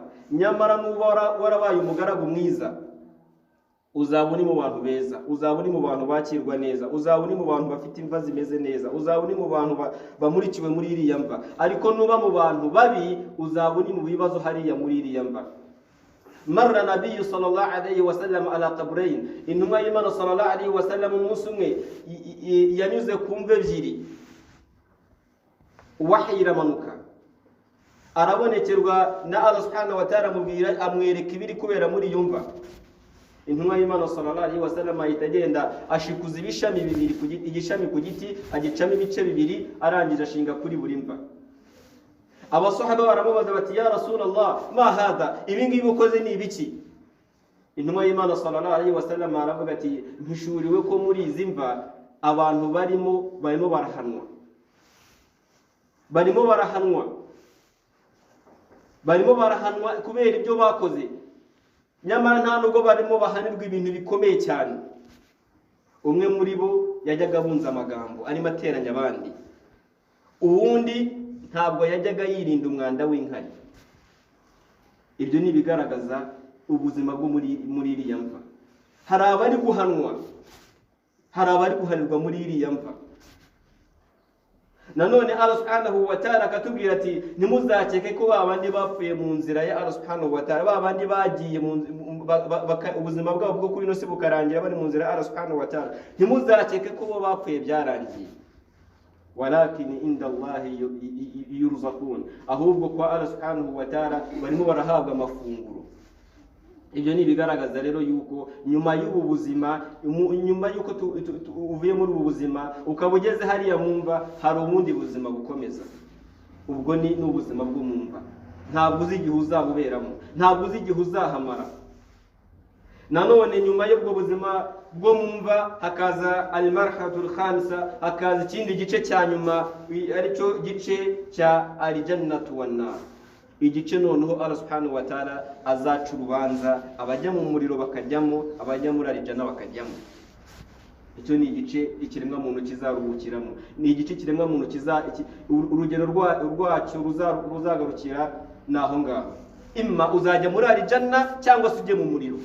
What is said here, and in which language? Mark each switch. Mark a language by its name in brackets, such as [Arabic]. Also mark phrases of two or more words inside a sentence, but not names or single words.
[Kinyarwanda] Nyamara nuba warabaye umugaragu mwiza, uzaba uri mu bantu beza, uzaba uri mu bantu bakirwa neza, uzaba uri mu bantu bafite imva zimeze neza, uzaba uri mu bantu bamurikiwe muri iriya mva. Ariko nuba mu bantu babi, uzaba uri mu bibazo hariya muri iriya mva. [Arabic] مرّ النبي صلى الله عليه وسلم على قبرين, [Kinyarwanda] intumwa y'Imana [Arabic] صلى الله عليه وسلم [Kinyarwanda] umunsi umwe yanyuze ku mva ebyiri, wahyi iramanuka, arabonekerwa na [Arabic] الله سبحانه وتعالى, [Kinyarwanda] amwereka ibiri kubera muri iyo mva. Intumwa y'Imana [Arabic] صلى الله عليه وسلم [Kinyarwanda] ahita agenda ashikuza ibishami bibiri ku giti, igishami ku giti agicamo ibice bibiri, arangije ashinga kuri buri mva. Abasahaba baramubaza bati, [Arabic] يا رسول الله ما هذا, [Kinyarwanda] ibi ngibi ukoze ni ibiki? Intumwa y'Imana [Arabic] صلى الله عليه وسلم [Kinyarwanda] aravuga ati, mpishuriwe ko muri izi mva abantu barimo barahanwa, barimo barahanwa kubera ibyo bakoze. Nyamara nta nubwo barimo bahanirwa ibintu bikomeye cyane. Umwe muri bo yajyaga abunza amagambo arimo ateranya abandi, uwundi ntabwo yajyaga yirinda umwanda w'inkari. Ibyo ni bigaragaza ubuzima bwo muri iriya mva. Hari abari guhanwa, hari abari guhanirwa muri iriya mva. Nanone [Arabic] الله سبحانه وتعالى [Kinyarwanda] akatubwira ati, ntimuzakeke ko babandi bapfuye mu nzira ya [Arabic] الله سبحانه وتعالى, [Kinyarwanda] babandi bagiye ubuzima bwabo bwo kuri ino si bukarangira bari mu nzira ya [Arabic] الله سبحانه وتعالى, [Kinyarwanda] ntimuzakeke ko bo bapfuye byarangiye. [Arabic] ولكن عند الله يرزقون, [Kinyarwanda] ahubwo kwa [Arabic] الله سبحانه وتعالى [Kinyarwanda] barimo barahabwa amafunguro. Ibyo ni bigaragaza rero yuko nyuma y'ubu buzima, nyuma yuko uvuye muri ubu buzima ukaba ugeze hariya mumva, hari ubundi buzima bukomeza. Ubwo ni ubuzima bwo mumva. Ntabwo uzi igihe uzabuberamo, ntabwo uzi igihe uzahamara. Nanone nyuma y'ubwo buzima bwo mumva hakaza [Arabic] المرحلة الخامسة, [Kinyarwanda] hakaza ikindi gice cya nyuma, aricyo gice cya [Arabic] الجنة والنار. [Kinyarwanda] Igice noneho [Arabic] الله سبحانه وتعالى [Kinyarwanda] azaca urubanza, abajya mu muriro bakajyamo, abajya muri arijana bakajyamo. Icyo ni igice ikiremwa muntu kizaruhukiramo, ni igice ikiremwa muntu urugero rwacyo ruzagarukira naho ngaho. Imma uzajya muri arijana cyangwa se ujye mu muriro.